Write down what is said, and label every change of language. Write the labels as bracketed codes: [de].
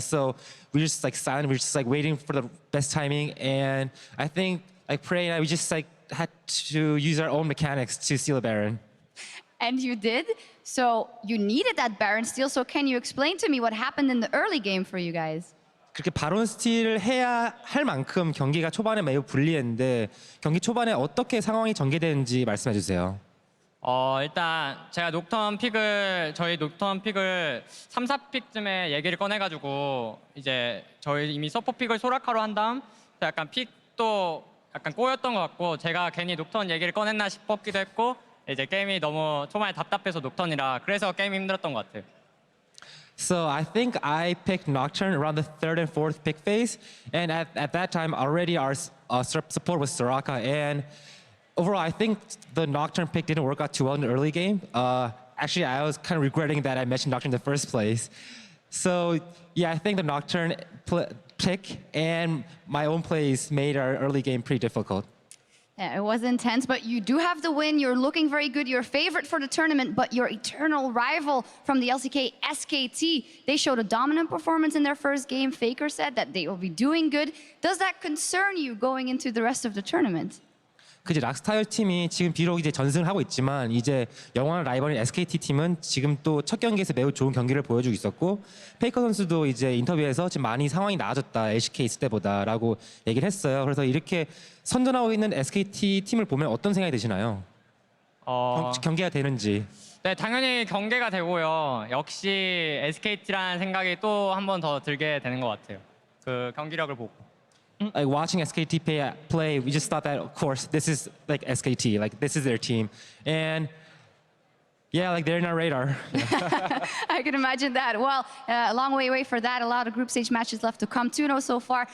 [en] So we were just like silent, we were just like waiting for the best timing. And I think like Prey and I, we just like had to use our own mechanics to steal a Baron. And you did? So you needed that Baron steal. So can you explain to me what happened in the early game for you guys? [ko] 그렇게 바론 스틸을 해야 할 만큼 경기가 초반에 매우 불리했는데 경기 초반에 어떻게 상황이 전개되는지 말씀해 주세요. 일단 제가 저희 녹턴 픽을 3, 4픽쯤에 얘기를 꺼내가지고 이제 저희 이미 서포 픽을 소라카로 한 다음 약간 픽도 약간 꼬였던 것 같고 제가 괜히 녹턴 얘기를 꺼냈나 싶었기도 했고 이제 게임이 너무 초반에 답답해서 녹턴이라 그래서 게임이 힘들었던 것 같아요. [en] So I think I picked Nocturne around the 3rd and 4th pick phase, and at that time already our support was Soraka, and overall I think the Nocturne pick didn't work out too well in the early game. Actually, I was kind of regretting that I mentioned Nocturne in the first place. So yeah, I think the Nocturne pick and my own plays made our early game pretty difficult. Yeah, it was intense, but you do have the win. You're looking very good. You're favorite for the tournament, but your eternal rival from the LCK, SKT, they showed a dominant performance in their first game. FLICKR said that they will be doing good. Does that concern you going into the rest of the tournament? [ko] 그지 락스타일 팀이 지금 비록 이제 전승을 하고 있지만 이제 영원한 라이벌인 SKT 팀은 지금 또 첫 경기에서 매우 좋은 경기를 보여주고 있었고 페이커 선수도 이제 인터뷰에서 지금 많이 상황이 나아졌다 LCK 있을 때보다라고 얘기를 했어요. 그래서 이렇게 선전하고 있는 SKT 팀을 보면 어떤 생각이 드시나요? 경기가 되는지. 네, 당연히 경계가 되고요. 역시 SKT라는 생각이 또 한 번 더 들게 되는 것 같아요. 그 경기력을 보고. [en] Like watching SKT play, we just thought that, of course, this is like SKT, like this is their team, and yeah, like they're in our radar. I can imagine that. Well, a long way away for that. A lot of group stage matches left to come. 2-0 so far.